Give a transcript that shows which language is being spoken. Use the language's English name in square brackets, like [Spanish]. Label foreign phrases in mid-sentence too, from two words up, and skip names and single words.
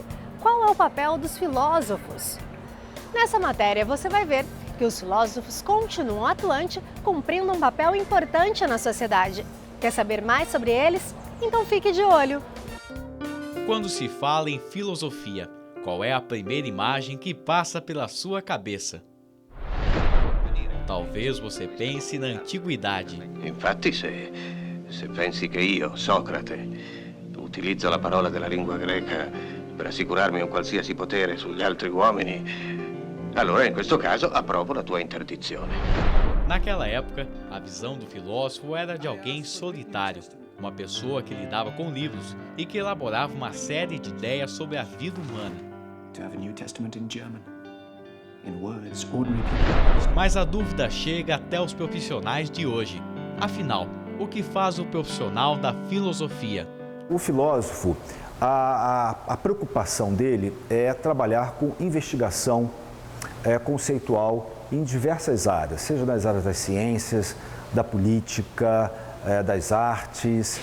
[Portuguese] Qual é o papel dos filósofos? Nessa matéria você vai ver que os filósofos continuam atuantes, cumprindo um papel importante na sociedade. Quer saber mais sobre eles? Então fique de olho! Quando se fala em filosofia, qual é a primeira imagem que passa pela sua cabeça? Talvez você pense na antiguidade. [Italian] Infatti, se pensi che io, Socrate, utilizzo la parola della lingua greca per assicurarmi un qualsiasi potere sugli altri uomini, allora in questo caso approvo la tua interdizione. [Portuguese] Naquela época, a visão do filósofo era de alguém solitário, uma pessoa que lidava com livros e que elaborava uma série de ideias sobre a vida humana. [English] To have a New Testament in German. In words, ordinary people. [Portuguese] Mas a dúvida chega até os profissionais de hoje. Afinal, o que faz o profissional da filosofia? O filósofo, a preocupação dele é trabalhar com investigação conceitual em diversas áreas, seja nas áreas das ciências, da política, das artes.